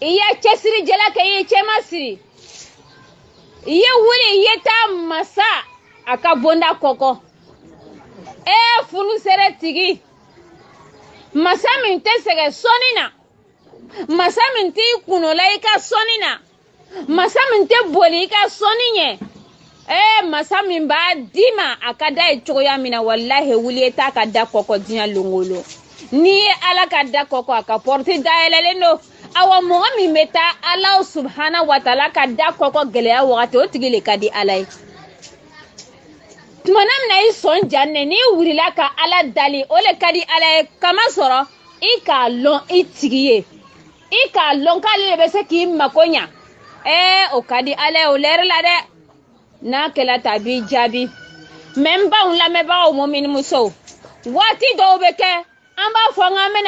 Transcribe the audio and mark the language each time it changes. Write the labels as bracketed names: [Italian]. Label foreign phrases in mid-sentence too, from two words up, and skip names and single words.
[Bambara] ye cɛsiri jala kɛ i ye cɛmasiri i ye wuli i ye taa masa a ka bonda kɔkɔ fulusɛrɛ tigi masa min tɛ sɛgɛn sɔnni na masa min t'i kunola i ka sɔnni na masa min tɛ boli i ka sɔnni ɲɛ masa min b'a di ma a ka da ye cogoya min na wallahi wuli i t'a ka da kɔkɔ diɲɛ longolo n'i ye Ala ka da kɔkɔ a ka porte dayɛlɛlen don awa mɔgɔ min bɛ taa Ala [Arabic] سبحانه وتعالى [Bambara] ka da kɔkɔ gɛlɛya wagati o tigi le ka di Ala ye tumana min na i sɔn janne n'i wulila ka Ala dali o le ka di Ala ye kama sɔrɔ i k'a lɔn i tigi ye i k'a lɔn k'ale de bɛ se k'i mako ɲa o ka di Ala ye o lɛri la dɛ n'a kɛla ta b'i jaabi mais n baw lamɛnbagaw mumini musow waati dɔw bɛ kɛ an b'a fɔ k'an bɛna